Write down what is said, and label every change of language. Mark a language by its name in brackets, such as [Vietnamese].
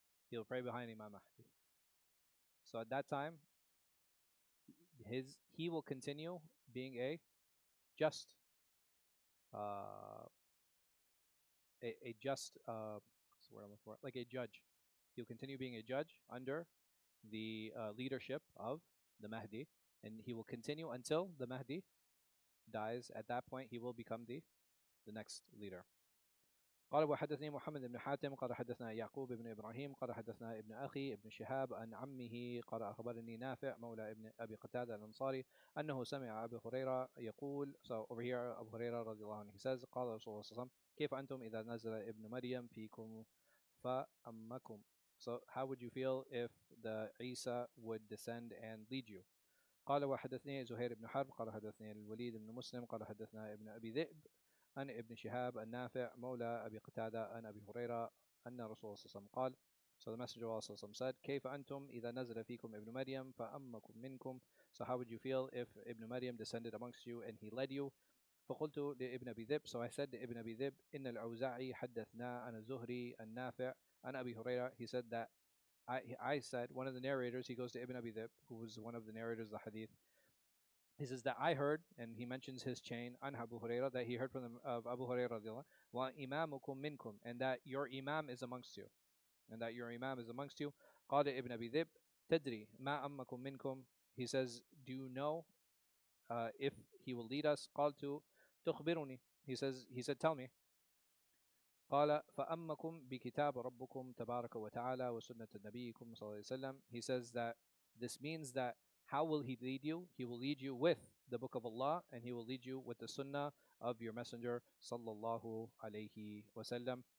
[English] He will pray behind Imam Mahdi. So at that time, he will continue being a just uh, a just what's the word I'm looking for? Like a judge. He'll continue being a judge under the leadership of the Mahdi, and he will continue until the Mahdi dies. At that point, he will become the next leader. [Arabic] قال وحدثني محمد بن حاتم قال حدثنا يعقوب بن إبراهيم قال حدثنا ابن أخي ابن شهاب عن عمه قال أخبرني نافع مولى ابن أبي قتادة الأنصاري أنه سمع أبي هريرة يقول. [English] So over here [Arabic] أبو هريرة رضي الله عنه [English] he says [Arabic] قال رسول الله صلى الله عليه وسلم كيف أنتم إذا نزل ابن مريم فيكم فأمكم. [English] So how would you feel if the Isa would descend and lead you? [Arabic] قال وحدثني زهير بن حرب قال حدثني الوليد بن مسلم قال حدثنا ابن أبي ذئب عن ابن شهاب النافع مولى أبي قتادة عن أبي هريرة أن رسول الله صلى الله عليه وسلم قال. [English] So the Messenger of Allah [Arabic] صلى الله عليه وسلم [English] said, [Arabic] كيف أنتم إذا نزل فيكم ابن مريم فأمكم منكم. [English] So how would you feel if Ibn Maryam descended amongst you and he led you? [Arabic] فقلت لابن أبي ذئب, [English] so I said to Ibn Abi Dhib, [Arabic] إن الأوزاعي حدثنا عن الزهري النافع عن أبي هريرة. [English] He said that I said, one of the narrators, he goes to Ibn Abi Dhib, who was one of the narrators of the hadith. He says that I heard, and he mentions his chain, an Abu Hurairah, that he heard from of Abu Hurairah, [Arabic] wa imamukum minkum, [English] and that your imam is amongst you, and that your imam is amongst you. [Arabic] قال Ibn Abi Dhib, تدري ما أمكم منكم. [English] He says, do you know if he will lead us? [Arabic] قالت تخبرني. [English] He said, tell me. [Arabic] قال فأمكم بكتاب ربكم تبارك وتعالى وسنة نبيكم صلى الله عليه وسلم. [English] He says that this means that how will he lead you? He will lead you with the book of Allah, and he will lead you with the sunnah of your messenger sallallahu alayhi wasallam.